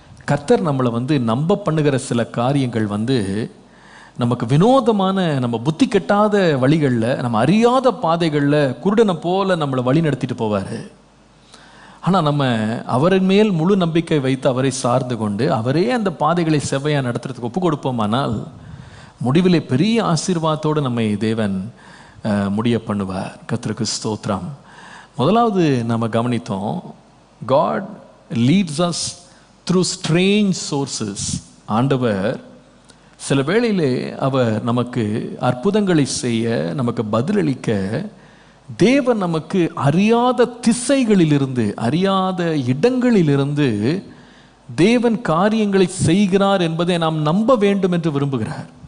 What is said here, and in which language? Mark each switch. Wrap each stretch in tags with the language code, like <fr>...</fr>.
<ta>கர்த்தர் நம்மளை நம்ப பண்ணுகிற சில காரியங்கள் நமக்கு வினோதமான, நம்ம புத்தி கெட்டாத வழிகளில், நம்ம அறியாத பாதைகளில் குருடனை போல நம்மளை வழி நடத்திட்டு போவார். ஆனால் நம்ம அவரின் மேல் முழு நம்பிக்கை வைத்து அவரை சார்ந்து கொண்டு அவரே அந்த பாதைகளை செவ்வையாக நடத்துறதுக்கு ஒப்பு கொடுப்போமானால் முடிவிலே பெரிய ஆசீர்வாதத்தோடு நம்மை தேவன் முடிய பண்ணுவார். கர்த்தருக்கு ஸ்தோத்திரம். முதலாவது நம்ம கவனித்தோம்,</ta> <en>God leads us through strange sources.</en> <ta>ஆண்டவர் சில வேளையிலே அவர் நமக்கு அற்புதங்களை செய்ய, நமக்கு பதிலளிக்க, தேவன் நமக்கு அறியாத திசைகளிலிருந்து, அறியாத இடங்களிலிருந்து தேவன் காரியங்களை செய்கிறார் என்பதை நாம் நம்ப வேண்டும் என்று விரும்புகிறார்.</ta>